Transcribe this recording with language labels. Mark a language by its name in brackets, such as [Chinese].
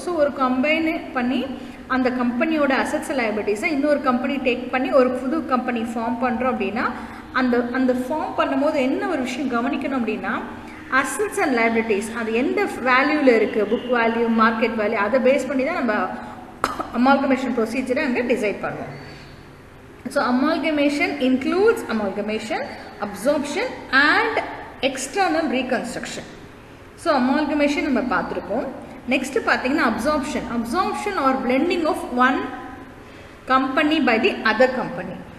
[Tamil] So ஒரு combine பண்ணி அந்த கம்பெனியோட அசட்ஸ் அண்ட் லைபிலிட்டிஸை இன்னொரு கம்பெனி டேக் பண்ணி ஒரு புது கம்பெனி ஃபார்ம் பண்ணுறோம் அப்படின்னா அந்த ஃபார்ம் பண்ணும்போது என்ன ஒரு விஷயம் கவனிக்கணும் அப்படின்னா அசட்ஸ் அண்ட் லைபிலிட்டிஸ் அது எந்த வேல்யூவில் இருக்குது, புக் வேல்யூ, மார்க்கெட் வேல்யூ, அதை பேஸ் பண்ணி தான் நம்ம அமால்கமேஷன் ப்ரொசீஜரை அங்கே டிசைட் பண்ணுவோம். [English] So amalgamation includes amalgamation, absorption and external reconstruction. [Tamil] So amalgamation நம்ம பார்த்துருக்கோம். [English] Next பார்த்தீங்கன்னா absorption or blending of one company by the other company.